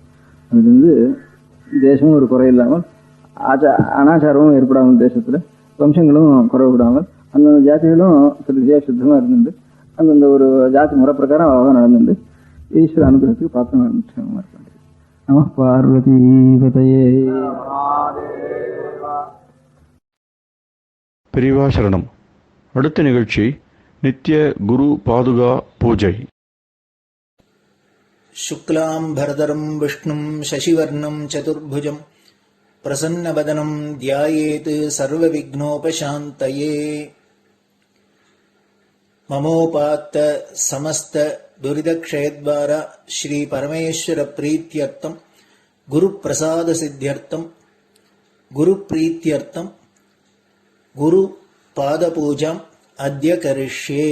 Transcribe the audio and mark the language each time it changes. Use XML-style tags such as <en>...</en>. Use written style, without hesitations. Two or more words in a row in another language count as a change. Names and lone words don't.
<ta>அதுலேருந்து தேசமும் ஒரு குறை இல்லாமல் அனாச்சாரமும் ஏற்படாமல், தேசத்தில் வம்சங்களும் குறைவிடாமல், அந்தந்த ஜாதிகளும் சரியா சுத்தமாக இருந்துட்டு அந்தந்த ஒரு ஜாதி முறை பிரகாரம் அழகாக நடந்துட்டு ஈஸ்வர அனுகிரகத்துக்கு பார்த்து நடந்துட்டு</ta> <sa>नमः पार्वतीपतये.</sa> <ta>பெரியவா சரணம். அடுத்த நிகழ்ச்சி நித்திய குரு பாதுகா பூஜை.</ta> <sa>शुक्लाम्भरधरम् विष्णुम् शशिवर्णम् चतुर्भुजम् प्रसन्नवदनम् ध्यायेत् सर्वविघ्नोपशान्तये. ममोपात्त समस्त दुरितक्षयद्वारा श्री परमेश्वर प्रीत्यर्थम् गुरुप्रसाद सिद्ध्यर्थम् गुरुप्रीत्यर्थम् गुरुपादपूजाम् अद्य करिष्ये.</sa>